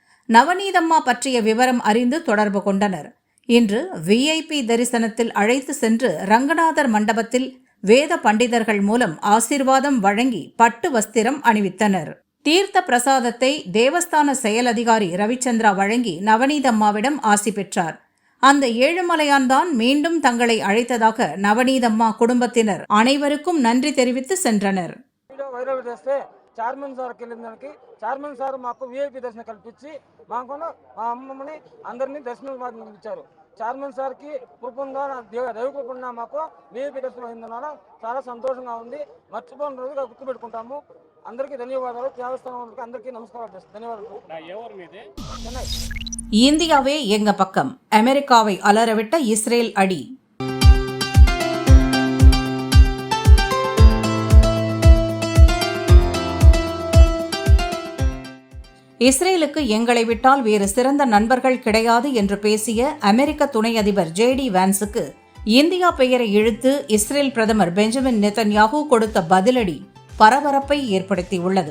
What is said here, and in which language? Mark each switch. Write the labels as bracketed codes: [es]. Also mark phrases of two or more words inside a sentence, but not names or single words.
[ta] நவநீதம்மா பற்றிய விவரம் அறிந்து தொடர்பு கொண்டனர். இன்று VIP தரிசனத்தில் அழைத்து சென்று ரங்கநாதர் மண்டபத்தில் வேத பண்டிதர்கள் மூலம் ஆசீர்வாதம் வழங்கி பட்டு வஸ்திரம் அணிவித்தனர். தீர்த்த பிரசாதத்தை தேவஸ்தான செயல் அதிகாரி ரவிச்சந்திரா வழங்கி நவநீதம்மாவிடம் ஆசி பெற்றார். அந்த ஏழுமலையான்தான் மீண்டும் தங்களை அழைத்ததாக நவநீதம்மா குடும்பத்தினர் அனைவருக்கும் நன்றி தெரிவித்து சென்றனர். [te] చైర్మన్ సార్కి వెళ్ళిందానికి చైర్మన్ సార్ మాకు VIP దర్శనం కల్పించి మాకు మా అమ్మమ్మని అందరినీ దర్శనం ఇచ్చారు. చైర్మన్ సార్కి కృపంగా దైవ కృపంగా మాకు VIP దర్శనం అయిందన్న చాలా సంతోషంగా ఉంది. మర్చిపోయిన రోజుగా గుర్తుపెట్టుకుంటాము. అందరికీ ధన్యవాదాలు. దేవస్థానం వాళ్ళకి అందరికీ నమస్కారాలు. ధన్యవాదాలు. చెన్నై. [ta] இந்தியாவே எங்க பக்கம், அமெரிக்காவை அலறவிட்ட இஸ்ரேல் அடி. இஸ்ரேலுக்கு எங்களை விட்டால் வேறு சிறந்த நண்பர்கள் கிடையாது என்று பேசிய அமெரிக்க துணை அதிபர் JD வான்ஸுக்கு இந்தியா பெயரை இழுத்து இஸ்ரேல் பிரதமர் பெஞ்சமின் நெதன்யாகு கொடுத்த பதிலடி பரபரப்பை ஏற்படுத்தியுள்ளது.